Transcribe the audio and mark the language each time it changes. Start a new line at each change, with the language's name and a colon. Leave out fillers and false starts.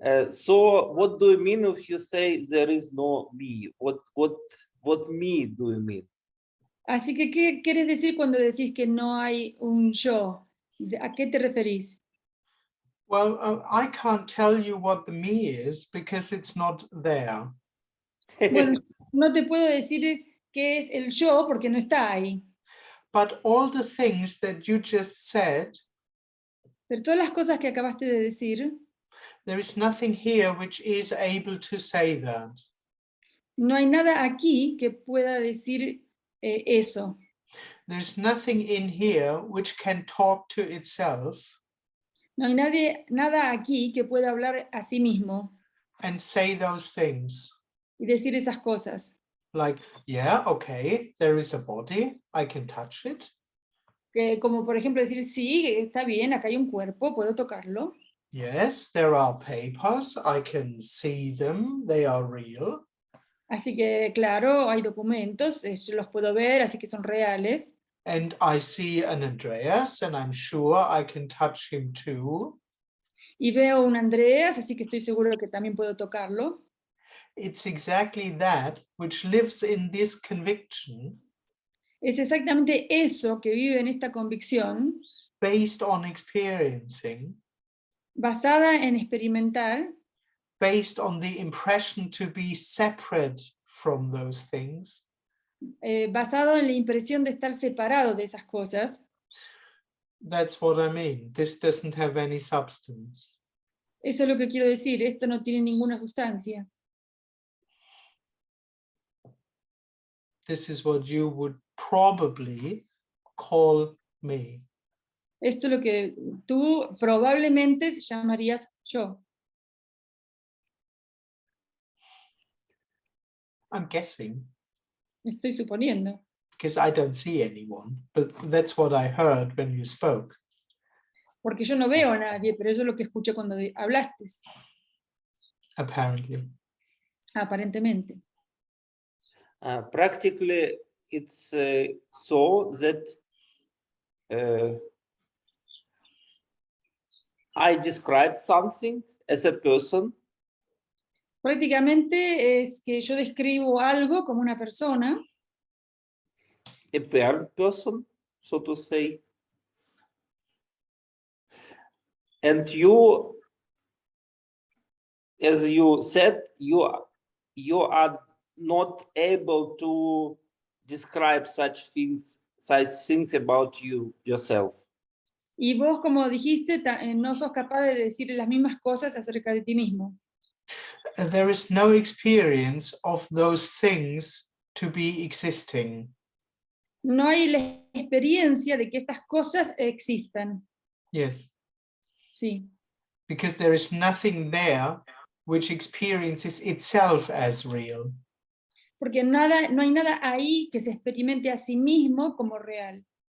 English: So what do you mean if you say there is no me? What me do you mean?
Spanish: Así que, ¿qué quieres decir cuando decís que no hay un yo? ¿A qué te referís?
English: Well, I can't tell you what the me is because it's not there.
Spanish: Bueno, no te puedo decir qué es el yo porque no está ahí.
English: But all the things that you just said,
Spanish: pero todas las cosas que acabaste de decir,
English: there is nothing here which is able to say that.
Spanish: No hay nada aquí que pueda decir eso.
English: there's nothing in here which can talk to itself
Spanish: No hay nada aquí que pueda hablar a sí mismo
English: and say those things.
Spanish: y decir esas cosas.
English: Like, yeah, okay, there is a body, I can touch it.
Spanish: Como por ejemplo decir, sí, está bien, acá hay un cuerpo, puedo tocarlo.
English: Yes, there are papers, I can see them, they are real.
Spanish: Así que claro, hay documentos, yo los puedo ver, así que son reales.
English: And I see an Andreas, and I'm sure I can touch him too.
Spanish: Y veo un Andreas, así que estoy seguro que también puedo tocarlo.
English: It's exactly that which lives in this conviction
Spanish: Es exactamente eso que vive en esta convicción,
English: based on experiencing,
Spanish: basada en experimentar,
English: based on the impression to be separate from those things,
Spanish: basado en la impresión de estar separado de esas cosas.
English: that's what I mean. This doesn't have any substance.
Spanish: Eso es lo que quiero decir, esto no tiene ninguna sustancia.
English: This is what you would probably call me.
Spanish: Esto es lo que tú probablemente llamarías yo.
English: I'm guessing,
Spanish: Estoy suponiendo.
English: because I don't see anyone, but that's what I heard when you spoke.
Spanish: Porque yo no veo a nadie, pero eso es lo que escuché cuando hablaste,
English: Apparently.
Spanish: aparentemente.
English: Practically, it's so that I describe something as a person,
Spanish: Prácticamente es que yo describo algo como una persona,
English: a paired person, so to say. And you, as you said, you are not able to describe such things about you yourself.
Spanish: y vos, como dijiste, no sos capaz de decir las mismas cosas acerca de ti mismo.
English: There is no experience of those things to be existing.
Spanish: No hay la experiencia de que estas cosas existan.
English: Yes,
Spanish: Sí,
English: because there is nothing there which experiences itself as real.
Spanish: porque no hay nada ahí que se experimente a sí mismo como real.